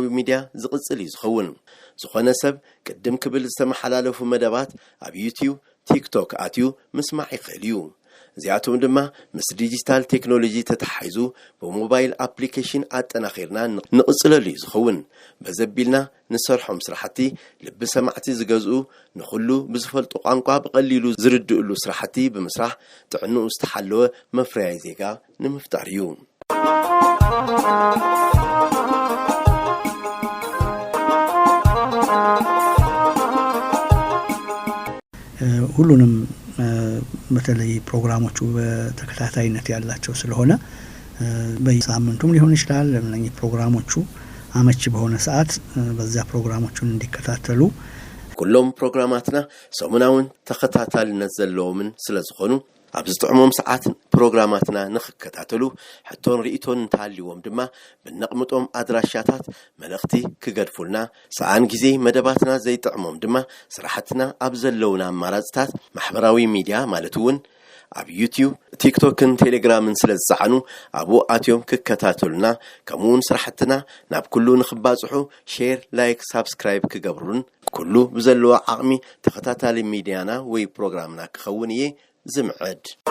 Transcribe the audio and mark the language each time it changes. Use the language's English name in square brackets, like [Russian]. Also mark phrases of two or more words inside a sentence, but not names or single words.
[Tigrinya] ሚድያ ዝቕጽል እዩ ዝኸውን ዝኾነ ሰብ ቅድም ክብል ዝተመሓላለፉ መደባት ኣብ ዩቲዩብ ቲክቶክ ኣትዩ ምስማዕ ይኽእል እዩ እዚኣቶም ድማ ምስ ዲጂታል ቴክኖሎጂ ተተሓሒዙ ብሞባይል ኣፕሊኬሽን ኣጠናኺርና ንቕጽለሉ እዩ ዝኸውን በዘቢልና ንሰርሖም ስራሕቲ ልቢ ሰማዕቲ ዝገዝኡ ንኹሉ ብዝፈልጡ ቋንቋ ብቐሊሉ ዝርድእሉ ስራሕቲ ብምስራሕ ጥዕንኡ ዝተሓለወ መፍረያይ ዜጋ ንምፍጣር እዩ [Amharic] ሁሉንም በተለይ ፕሮግራሞቹ በተከታታይነት ያላቸው ስለሆነ በየሳምንቱም ሊሆን ይችላል ለምን ፕሮግራሞቹ አመቺ በሆነ ሰዓት በዛ ፕሮግራሞቹን እንዲከታተሉ [Tigrinya] ኩሎም ፕሮግራማትና ሰሙናውን ተከታታልነት ዘለዎምን ስለዝኾኑ ኣብ ዝጥዕሞም ሰዓት ፕሮግራማትና ንኽከታተሉ ሕቶን ርኢቶን እንተሃልይዎም ድማ ብነቕምጦም ኣድራሻታት መልእኽቲ ክገድፉልና ሰዓን ጊዜ መደባትና ዘይጥዕሞም ድማ ስራሕትና ኣብ ዘለውና ኣማራፅታት ማሕበራዊ ሚድያ ማለት እውን ኣብ ዩቲዩብ ቲክቶክን ቴሌግራምን ስለ ዝፀዓኑ ኣብኡ ኣትዮም ክከታተሉና ከምኡውን ስራሕትና ናብ ኩሉ ንኽባፅሑ ሼር ላይክ ሳብስክራይብ ክገብሩን ኩሉ ብዘለዎ ዓቕሚ ተኸታታሊ ሚድያና ወይ ፕሮግራምና ክኸውን እየ ዝምዕድ